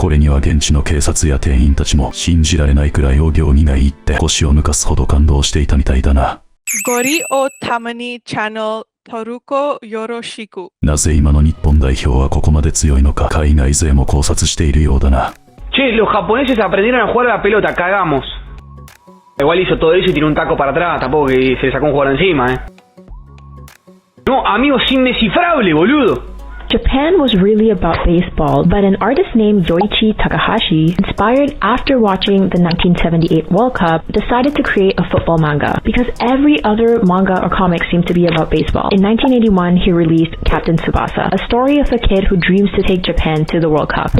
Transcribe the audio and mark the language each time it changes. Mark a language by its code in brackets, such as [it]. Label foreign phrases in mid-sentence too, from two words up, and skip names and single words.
[ja] これには現地の警察や店員たちも信じられないくらいお行儀がいいって腰を抜かすほど感動していたみたいだな。ゴリをたまにチャンネル登録よろしく。なぜ今の日本代表はここまで強いのか、海外勢も考察しているようだな。 [es] Che, los japoneses aprendieron a jugar a la pelota, cagamos. Igual hizo todo eso y tiró un taco para atrás, tampoco que se sacó un jugador encima, No, amigo, es indescifrable, boludo. [en] Japan was really about baseball, but an artist named Yoichi Takahashi, inspired after watching the 1978 World Cup, decided to create a football manga because every other manga or comic seemed to be about baseball. In 1981, he released Captain Tsubasa, a story of a kid who dreams to take Japan to the World Cup.